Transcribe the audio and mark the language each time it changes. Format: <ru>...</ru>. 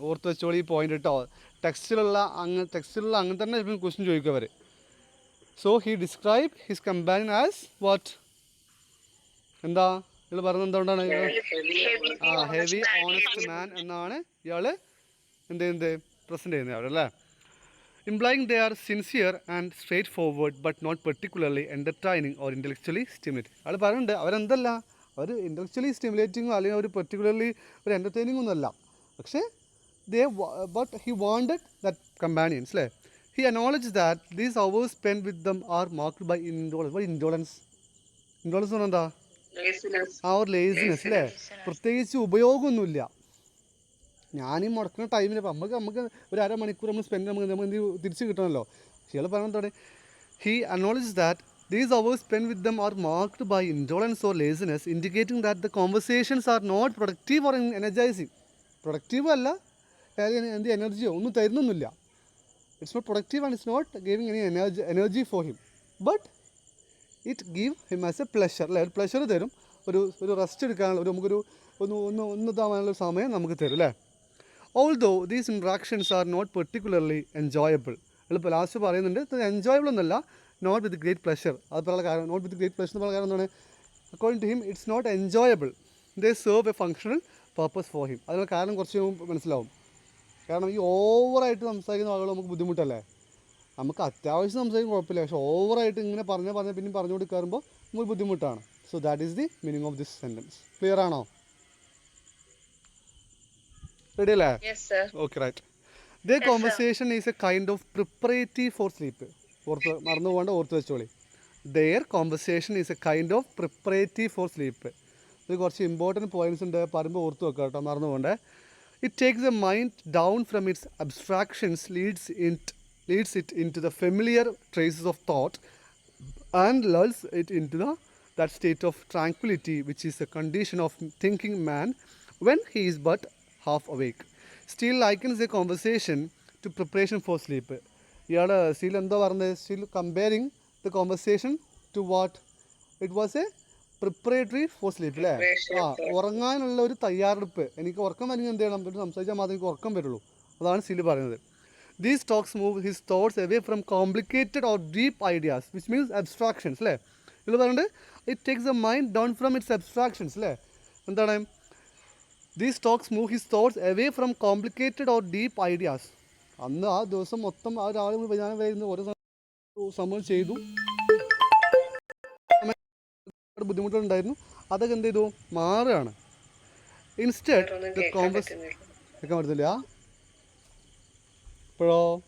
<ml>ഓർത്ത് വെച്ചോളി ഈ പോയിന്റ് കേട്ടോ. ടെക്സ്റ്റിലുള്ള അങ്ങനെ തന്നെ ക്വസ്റ്റ്യൻ ചോദിക്കും അവർ.</ml> <en>So he describe his companion as what?</en> <ml>എന്താ ഇയാൾ പറഞ്ഞത്? എന്തുകൊണ്ടാണ് ഹെവി ഓണസ്റ്റ് മാൻ എന്നാണ് ഇയാൾ എന്ത് പ്രസൻറ്റ് ചെയ്യുന്നത് അവരല്ലേ.</ml> <en>implying they are sincere and straightforward but not particularly entertaining or intellectually stimulating.</en> <ml>ആൾ പറയുന്നുണ്ട് അവരെന്തല്ല, അവർ ഇൻ്റലക്ച്വലി സ്റ്റിമുലേറ്റിങ്ങോ അല്ലെങ്കിൽ ഒരു പെർട്ടിക്കുലർലി ഒരു എൻ്റർടൈനിങ് ഒന്നുമല്ല, പക്ഷേ</ml> <en>but he wanted that companions</en> <ml>അല്ലേ.</ml> <en>he acknowledge that these hours spend with them are marked by indolence</en> <ml>എന്ന് പറഞ്ഞാൽ എന്താ? ഒരു ലേസിനെസ് അല്ലേ. പ്രത്യേകിച്ച് ഉപയോഗമൊന്നുമില്ല. ഞാനീ മുടക്കുന്ന ടൈമിൽ ഇപ്പം നമുക്ക് ഒരു അരമണിക്കൂർ നമ്മൾ സ്പെൻഡ് നമുക്ക് എന്ത് തിരിച്ച് കിട്ടണമല്ലോ. ഇയാൾ പറയുന്നത്</ml> <en>He acknowledge that these hours spend with them are marked by indolence or laziness indicating that the conversations are not productive or energising.</en> <ml>Productive അല്ല, എന്ത് എനർജിയോ ഒന്നും തരുന്നൊന്നുമില്ല.</ml> <en>It's not productive and it's not giving any energy for him, but it give him as a pleasure അല്ലേ.</en> <ml>ഒരു pleasure തരും, ഒരു rest എടുക്കാനുള്ള നമുക്കൊരു ഒന്ന് താവാനുള്ള സമയം നമുക്ക് തരും അല്ലേ.</ml> <en>Although these interactions are not particularly enjoyable.</en> <ml>എളുപ്പം ലാസ്റ്റ് പറയുന്നുണ്ട് എൻജോയബിൾ ഒന്നല്ല,</ml> <en>Not with great pleasure.</en> <ml>അത് പറയാനുള്ള കാരണം</ml> <en>not with great pleasure</en> <ml>എന്ന് പറയുന്ന കാരണം എന്താണ്?</ml> <en>According to him it's not enjoyable. They serve a functional purpose for him.</en> <ml>അതിനുള്ള കാരണം കുറച്ച് മനസ്സിലാവും. കാരണം ഈ ഓവറായിട്ട് സംസാരിക്കുന്ന ആളുകൾ നമുക്ക് ബുദ്ധിമുട്ടല്ലേ. നമുക്ക് അത്യാവശ്യം സംസാരിക്കാൻ കുഴപ്പമില്ല, പക്ഷേ ഓവറായിട്ട് ഇങ്ങനെ പറഞ്ഞ് പിന്നെ പറഞ്ഞു കൊടുക്കാറുമ്പോൾ നമുക്ക് ബുദ്ധിമുട്ടാണ്.</ml> <en>So that is the meaning of this sentence.</en> <ml>Clear ആണോ? Ready അല്ലേ?</ml> <en>Yes sir. Okay, right. Their conversation is a kind of preparative for sleep.</en> <ml>മറന്നു പോകണ്ട, ഓർത്ത് വെച്ചോളി.</ml> <en>Their conversation is a kind of preparative for sleep.</en> <ml>ഇത് കുറച്ച് important points ഉണ്ട്, പറയുമ്പോൾ ഓർത്ത് വെക്കാം കേട്ടോ, മറന്നു പോകണ്ടേ.</ml> <en>It takes the mind down from its abstractions, leads it into the familiar traces of thought and lulls it into that state of tranquility which is a condition of thinking man when he is but half awake. Still likens a conversation to preparation for sleep.</en> <ml>ഇയാൾ still എന്താ പറഞ്ഞത്?</ml> <en>Still comparing the conversation to what? It was a preparatory for sleep അല്ലേ.</en> <ml>ഉറങ്ങാനുള്ള ഒരു തയ്യാറെടുപ്പ്. എനിക്ക് ഉറക്കം വരുമെങ്കിൽ എന്ത് ചെയ്യണം? സംസാരിച്ചാൽ മാത്രമേ എനിക്ക് ഉറക്കം വരുള്ളൂ. അതാണ് സ്റ്റിൽ പറയുന്നത്.</ml> <en>These talks move his thoughts away from complicated or deep ideas, which means abstractions അല്ലേ.</en> <ml>ഇതിൽ പറയുന്നത്</ml> <en>It takes the mind down from its abstractions അല്ലേ.</en> <ml>എന്താണ്?</ml> <en>These talks move his thoughts away from complicated or deep ideas.</en> <ml>അന്ന് ആ ദിവസം മൊത്തം ആ ഒരാൾ ഞാൻ വരുന്ന ഓരോ സംഭവം ചെയ്തു, ബുദ്ധിമുട്ടുണ്ടായിരുന്നു, അതൊക്കെ എന്ത് ചെയ്തു മാറുകയാണ്. ഇൻസ്റ്റെഡ് കേൾക്കാൻ പറ്റത്തില്ല ഇപ്പോഴോ?</ml>